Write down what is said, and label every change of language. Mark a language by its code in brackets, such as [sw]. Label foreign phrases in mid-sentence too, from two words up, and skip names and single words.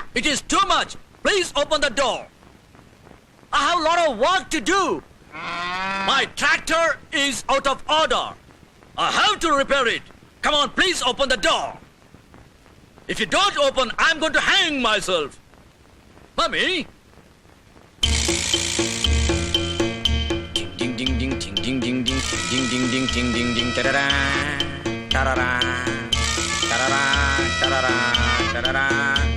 [en] It is too much please open the door I have lot of work to do my tractor is out of order I have to repair it come on please open the door if you don't open I am going to hang my self mummy ding ding ding ding ding ding ding ding ding ding ding ding ding tarara tarara tarara tarara tarara